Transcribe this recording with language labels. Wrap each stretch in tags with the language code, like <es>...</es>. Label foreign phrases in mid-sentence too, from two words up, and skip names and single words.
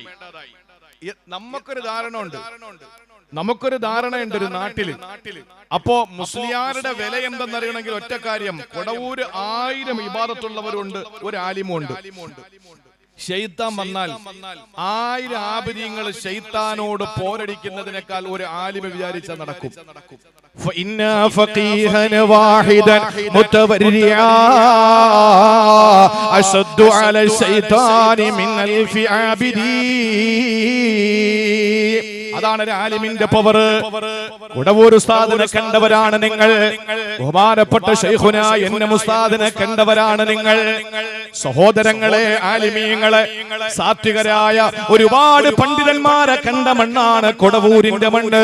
<ml>നമുക്കൊരു ധാരണയുണ്ട് ഒരു നാട്ടില്. അപ്പോ മുസ്ലിയാരുടെ വില എന്തെന്നറിയണമെങ്കിൽ ഒറ്റ കാര്യം, കൊടവൂര് 1000 ഇബാദത്തുള്ളവരുണ്ട്, ഒരു ആലിമുണ്ട്. ശൈത്താൻ വന്നാൽ 1000 ആബിദീങ്ങൾ ശൈത്താനോട് പോരടിക്കുന്നതിനേക്കാൾ ഒരു ആലിമ വിചാരിച്ച നടക്കും.</ml> <ar>فإن فقيها واحدا متورعا أشد على الشيطان من 1000 عابدين.</ar> <ml>അതാണ് ഒരു ആലിമിന്റെ പവർ. ഉടവൂർ ഉസ്താദിനെ കണ്ടവരാണ് നിങ്ങൾ. ബഹുമാനപ്പെട്ട ശൈഖുന എന്നെ ഉസ്താദിനെ കണ്ടവരാണ് നിങ്ങൾ. സഹോദരങ്ങളെ, ആലിമീങ്ങളെ, സാത്വികരായ ഒരുപാട് പണ്ഡിതന്മാരെ കണ്ട മണ്ണാണ് കൊടവൂരിന്റെ മണ്ണ്.</ml>